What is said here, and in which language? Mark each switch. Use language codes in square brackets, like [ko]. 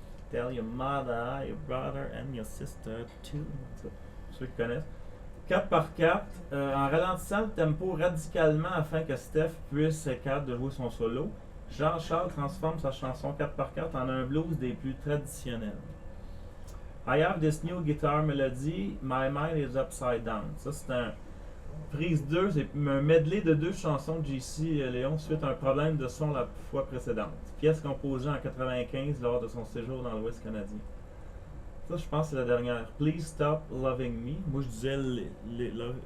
[en] Tell your mother, your brother and your sister too. [fr] Ceux qui connaissent. 4x4, en ralentissant le tempo radicalement afin que Steph puisse être capable de jouer son solo, Jean-Charles transforme sa chanson 4x4 en un blues des plus traditionnels. [en] I have this new guitar melody, my mind is upside down. [fr] Ça, c'est un prise 2, c'est un medley de 2 chansons de JC Léon suite à un problème de son la fois précédente. Pièce composée en 1995 lors de son séjour dans l'Ouest canadien. Ça, je pense que c'est la dernière. Please Stop Loving Me. Moi, je disais Living Me.